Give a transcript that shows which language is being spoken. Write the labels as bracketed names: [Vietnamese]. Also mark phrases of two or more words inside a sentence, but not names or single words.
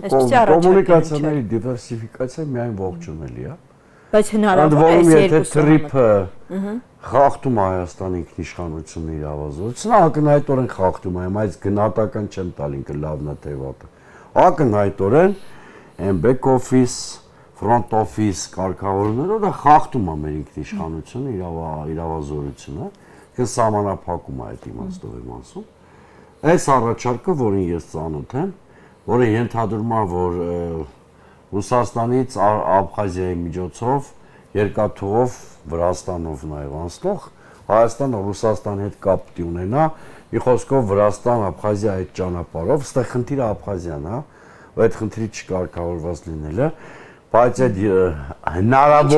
[Armenian] Կոմունիկացիաների դիվերսիֆիկացիա միայն ողջունելի է։ Բայց հնարավոր է եթե Թրիփը խախտում Հայաստանի ինքնիշխանությունը իրավազորությունը, ակնհայտորեն խախտում է, բայց գնահատական չեմ տալ ինքը լավն է թե վատը։ Ակնհայտորեն այն [English] back office, front office [Armenian] կարգավորումները դա խախտում է մեր ինքնիշխանությունը, իրավազորությունը, կը սահմանափակում է այդ իմաստով եմ ասում։ Այս առաջարկը, որին ես ծանոթ եմ, որը ենթադրում է, որ Ռուսաստանից Աբխազիայի միջոցով երկաթուղով Վրաստանով նաև անցնող Հայաստանը Ռուսաստանի հետ կապ պիտի ունենա, մի խոսքով Վրաստան Աբխազիա այդ ճանապարհով, այստեղ խնդիրը Աբխազիան է, ու այդ խնդրի չկարգավորված լինելը, բայց այդ հնարավոր